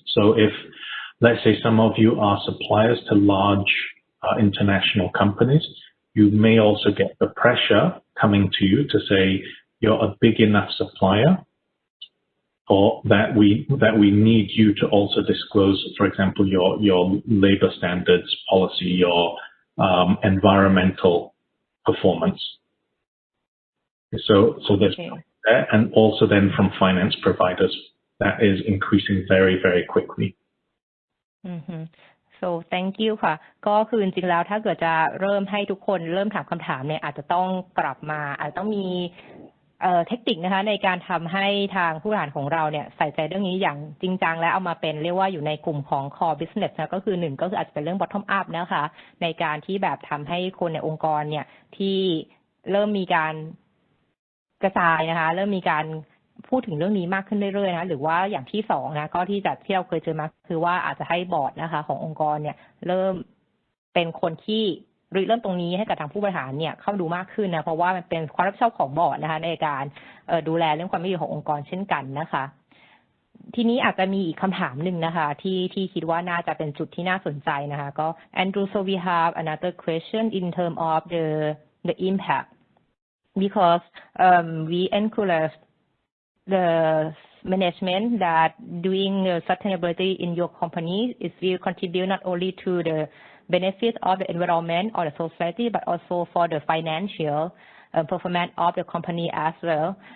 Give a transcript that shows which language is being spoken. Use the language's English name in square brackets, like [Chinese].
[English] So if, let's say, some of you are suppliers to large international companies, you may also get the pressure coming to you to say you're a big enough supplier, or that we need you to also disclose, for example, your labor standards policy, your environmental performance. So there's and also then from finance providers, that is increasing very, very quickly. So thank you [Thai] ค่ะก็คือจริงๆแล้วถ้าเกิดจะเริ่มให้ทุกคนเริ่มถามคำถามเนี่ยอาจจะต้องปรับมาอาจจะต้องมีเทคนิคนะคะในการทำให้ทางผู้บริหารของเราเนี่ยใส่ใจเรื่องนี้อย่างจริงจังและเอามาเป็นเรียกว่าอยู่ในกลุ่มของ core business นะก็คือ1ก็คืออาจจะเป็นเรื่อง bottom up นะคะในการที่แบบทำให้คนในองค์กรเนี่ยที่เริ่มมีการ กระจายนะคะเริ่มมีการพูดถึงเรื่องนี้มากขึ้นเรื่อยๆนะหรือว่าอย่างที่2นะก็ที่เราเคยเจอมาคือว่าอาจจะให้บอร์ดนะคะขององค์กรเนี่ยเริ่มเป็นคนที่เริ่มตรงนี้ให้กับทางผู้บริหารเนี่ยเข้าดูมากขึ้นนะเพราะว่ามันเป็นความรับผิดชอบของบอร์ดนะคะในการดูแลเรื่องความยั่งยืนขององค์กรเช่นกันนะคะทีนี้อาจจะมีอีกคำถามหนึ่งนะคะที่คิดว่าน่าจะเป็นจุดที่น่าสนใจนะคะก็ [English] Andrew so we have another question in terms of the impact because we encourage the management that doing sustainability in your company is will contribute not only to the benefit of the environment or the society, but also for the financial performance of the company as well.